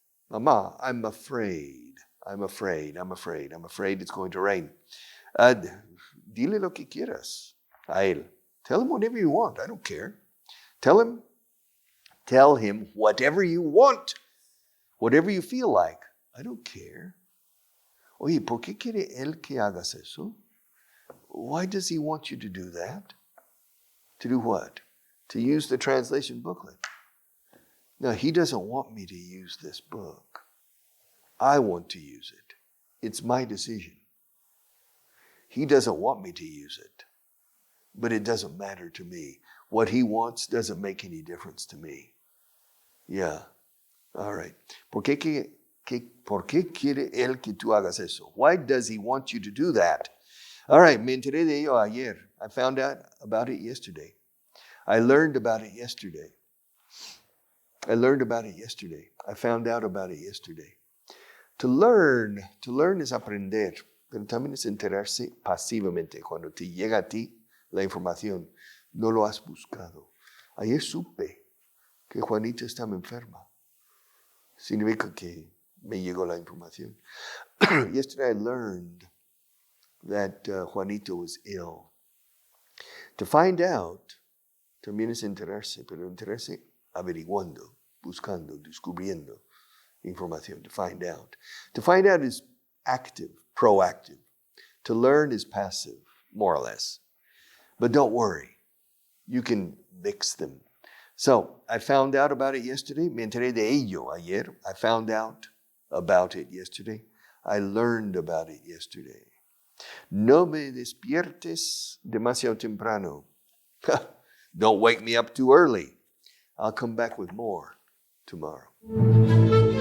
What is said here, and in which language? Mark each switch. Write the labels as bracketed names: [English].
[English] Mamá, I'm afraid. I'm afraid it's going to rain. [Spanish] Dile lo que quieras a él. [English] Tell him whatever you want. I don't care. Tell him whatever you want. Whatever you feel like. I don't care. [Spanish] Oye, ¿por qué quiere él que hagas eso? [English] Why does he want you to do that? To do what? To use the translation booklet. No, he doesn't want me to use this book. I want to use it. It's my decision. He doesn't want me to use it. But it doesn't matter to me. What he wants doesn't make any difference to me. Yeah. All right. [Spanish] ¿Por qué quiere él que tú hagas eso? [English] Why does he want you to do that? All right. [Spanish] Me enteré de ello ayer. [English] I found out about it yesterday. I learned about it yesterday. I learned about it yesterday. I found out about it yesterday. To learn [Spanish] es aprender, pero también es enterarse pasivamente. Cuando te llega a ti la información, no lo has buscado. Ayer supe que Juanita estaba enferma. Significa que me llegó la información. [English] Yesterday I learned that Juanito was ill. To find out [Spanish] también es enterarse, pero enterarse averiguando, buscando, descubriendo información. [English] To find out. To find out is active, proactive. To learn is passive, more or less. But don't worry. You can mix them. So, I found out about it yesterday. [Spanish] Me enteré de ello ayer. [English] I found out about it yesterday. I learned about it yesterday. [Spanish] No me despiertes demasiado temprano. [English] Don't wake me up too early. I'll come back with more tomorrow.